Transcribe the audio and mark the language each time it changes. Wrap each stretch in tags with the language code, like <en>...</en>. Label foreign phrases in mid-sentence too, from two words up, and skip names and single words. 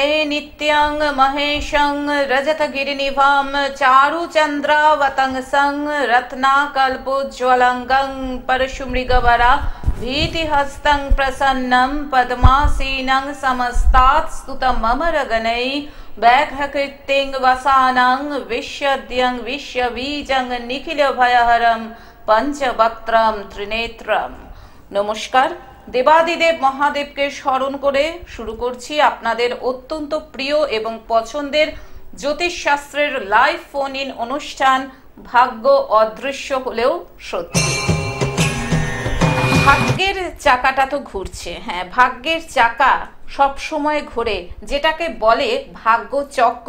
<sa>नित्यं महेशं रजतगिरिनिभां चारुचन्द्रावतंसं रत्नाकल्पोज्ज्वलंगं परशुमृगवरा भीतिहस्तं प्रसन्नं पद्मासीनं समस्तात् स्तुतं मम रगणैः व्याघ्रकृतिं वसानं विश्वद्यं विश्वबीजं निखिलभयहरं पंचवक्त्रं त्रिनेत्रं।</sa> <bn>नमस्कार। দেবাদিদেব মহাদেবকে স্মরণ করে শুরু করছি আপনাদের অত্যন্ত প্রিয় এবং পছন্দের জ্যোতিষ শাস্ত্রের</bn> <en>live phone in</en> <bn>অনুষ্ঠান ভাগ্য অদৃশ্য হলেও সত্যি। ভাগ্যের চাকাটা তো ঘুরছে, হ্যাঁ, ভাগ্যের চাকা সব সময় ঘোরে, যেটাকে বলে ভাগ্য চক্র।</bn>